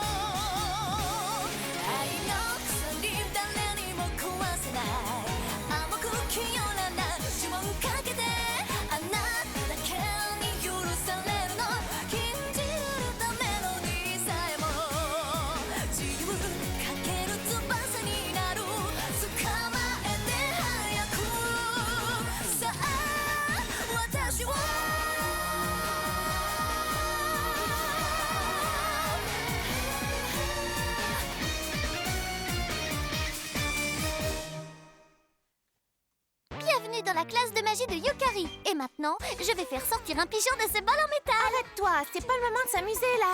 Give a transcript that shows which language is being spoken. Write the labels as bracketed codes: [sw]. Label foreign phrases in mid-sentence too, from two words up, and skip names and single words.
[ja] 愛の鎖誰にも壊せない甘く清らな呪文かけてあなただけに許されるの禁じられたメロディーさえも自由かける翼になる捕まえて早くさあ私を [fr] Bienvenue dans la classe de magie de Yukari. Et maintenant, je vais faire sortir un pigeon de ce bol en métal. Arrête-toi, c'est pas le moment de s'amuser là.